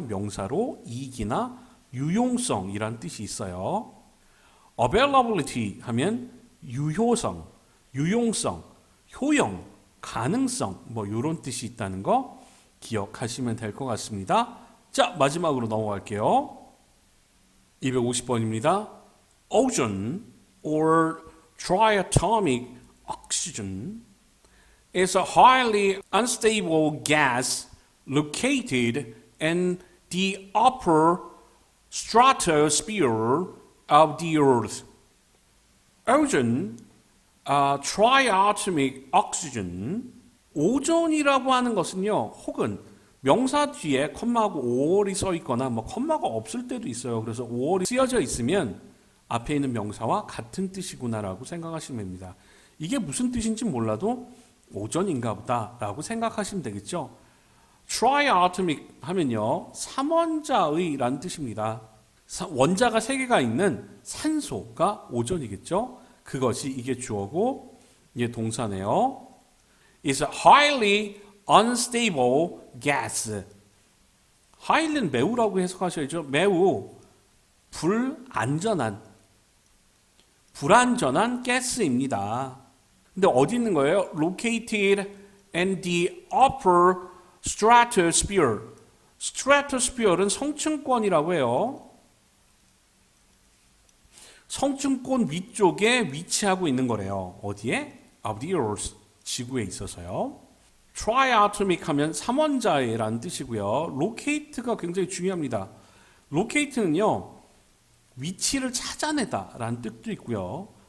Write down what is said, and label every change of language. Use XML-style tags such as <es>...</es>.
<ko>명사로 이익이나 유용성이란 뜻이 있어요. availability 하면 유효성, 유용성, 효용, 가능성 뭐 이런 뜻이 있다는 거 기억하시면 될 것 같습니다. 자, 마지막으로 넘어갈게요. 250번입니다.</ko> <en>Ozone or triatomic oxygen is a highly unstable gas located in the upper stratosphere of the Earth. Ozone, triatomic oxygen,</en> <ko>오존이라고 하는 것은요, 혹은 명사 뒤에 컴마하고 5월이 써 있거나 뭐 컴마가 없을 때도 있어요. 그래서 5월이 쓰여져 있으면 앞에 있는 명사와 같은 뜻이구나라고 생각하시면 됩니다. 이게 무슨 뜻인지 몰라도 오존인가 보다라고 생각하시면 되겠죠. triatomic 하면요, 삼원자의라는 뜻입니다. 원자가 3개가 있는 산소가 오존이겠죠. 그것이 이게 주어고 이게 동사네요.</ko> <en>It's a highly unstable gas.</en> <ko>highly는 매우라고 해석하셔야죠. 매우 불안전한 가스입니다. 근데 어디 있는 거예요?</ko> <en>Located in the upper stratosphere. stratosphere는</en> <ko>성층권이라고 해요. 성층권 위쪽에 위치하고 있는 거래요. 어디에?</ko> <en>Of the Earth.</en> <ko>지구에 있어서요. triatomic 하면 삼원자의라는 뜻이고요. locate가 굉장히 중요합니다. locate는요, 위치를 찾아내다 라는 뜻도 있고요.</ko>